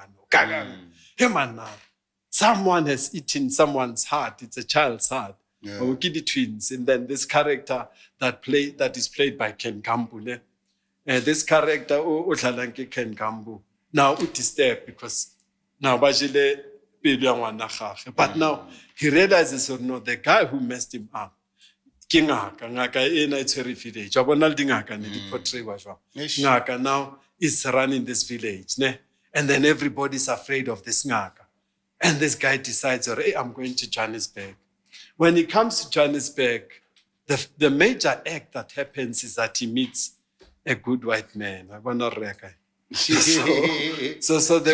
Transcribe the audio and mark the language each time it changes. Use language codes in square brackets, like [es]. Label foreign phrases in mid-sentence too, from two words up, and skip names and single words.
[en] Hey man, now someone has eaten someone's heart. It's a child's heart. Okidi twins, and then this character that is played by Ken Gambu. This character Ken Gambu now disturbed because now [st] Bajile pelo ya ngwana gagwe. [en] But now he realizes, or no, the guy who messed him up, [st] ke ngaka ena e tshwere village. Wa bona le dingaka ne di portraywa jwang. Eish. [en] Ngaka now is running this village, ne? And then everybody's afraid of this ngaka. And this guy decides, hey, I'm going to Johannesburg. When he comes to Johannesburg, the major act that happens is that he meets a good white man. I want to reckon. So